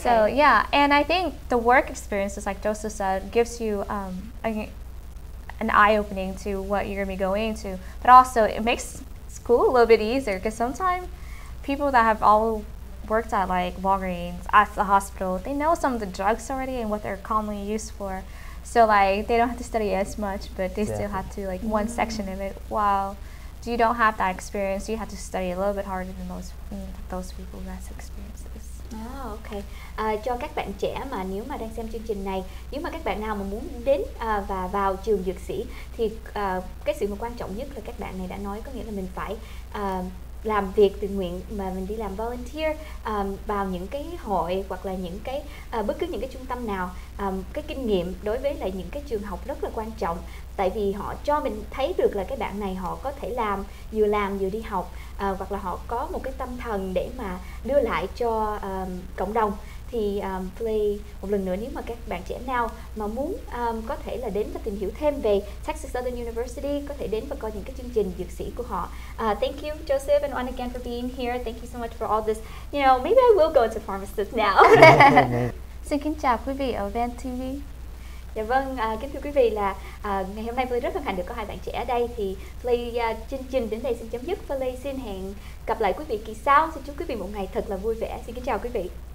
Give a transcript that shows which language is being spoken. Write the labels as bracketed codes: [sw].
[en] So yeah, and I think the work experiences, like Joseph said, gives you an eye-opening to what you're going to be going into, but also it makes school a little bit easier, because sometimes people that have all worked at like Walgreens, at the hospital, they know some of the drugs already and what they're commonly used for. So like they don't have to study as much, but they still have to one section of it. While you don't have that experience, you have to study a little bit harder than those people who has experiences. Okay. [vi] Cho các bạn trẻ mà nếu mà đang xem chương trình này, nếu mà các bạn nào mà muốn đến và vào trường dược sĩ thì cái sự mà quan trọng nhất là các bạn này đã nói, có nghĩa là mình phải làm việc tự nguyện, mà mình đi làm volunteer vào những cái hội hoặc là những cái bất cứ những cái trung tâm nào. Cái kinh nghiệm đối với lại những cái trường học rất là quan trọng, tại vì họ cho mình thấy được là cái bạn này họ có thể làm vừa đi học, hoặc là họ có một cái tâm thần để mà đưa lại cho cộng đồng. Thì Play một lần nữa, nếu mà các bạn trẻ nào mà muốn có thể là đến và tìm hiểu thêm về Texas Southern University, có thể đến và coi những cái chương trình dược sĩ của họ. [en] Thank you, Joseph and Juan again for being here. Thank you so much for all this. Maybe I will go into pharmacist now. [vi] Xin kính chào quý vị ở Van TV. Dạ vâng, kính thưa quý vị, là ngày hôm nay Play rất hân hạnh được có hai bạn trẻ ở đây. Thì Play chương trình đến đây xin chấm dứt. Play xin hẹn gặp lại quý vị kỳ sau. Xin chúc quý vị một ngày thật là vui vẻ. Xin kính chào quý vị.